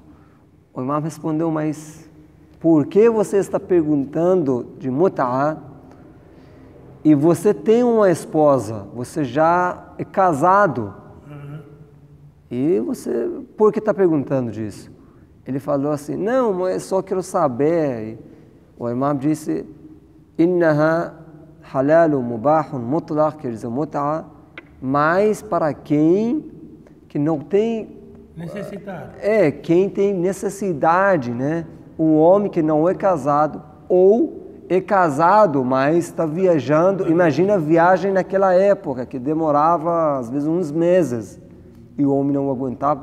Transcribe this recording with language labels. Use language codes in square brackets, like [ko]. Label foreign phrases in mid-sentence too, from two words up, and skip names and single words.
[pt] O imam respondeu, mas por que você está perguntando de mut'a e você tem uma esposa, você já é casado? E você, por que está perguntando disso? Ele falou assim, não, mas eu só quero saber. O imam disse, [ar] إنها حلال مباح مطلق, [pt] quer dizer, mut'a, mas para quem que não tem necessidade. Quem tem necessidade, né? Um homem que não é casado ou é casado, mas está viajando. Imagina a viagem naquela época, que demorava às vezes uns meses e o homem não aguentava.